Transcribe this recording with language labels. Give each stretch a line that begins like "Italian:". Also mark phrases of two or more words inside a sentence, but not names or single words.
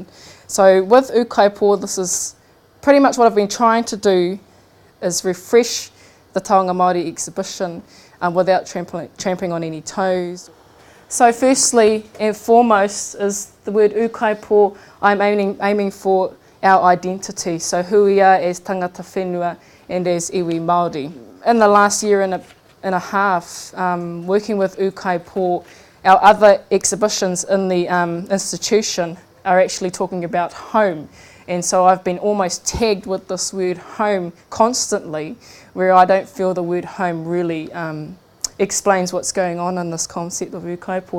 English: So with Ukaipo, this is pretty much what I've been trying to do, is refresh the Taonga Māori exhibition without tramping on any toes. So firstly and foremost is the word Ukaipo. I'm aiming for our identity, so who we are as
Māori: tangata whenua
English: and as
Māori: iwi Māori.
English: In the last year and a half, working with Ukaipo, our other exhibitions in the institution are actually talking about home. And so I've been almost tagged with this word home constantly, where I don't feel the word home really explains what's going on in this concept of Ukaipo.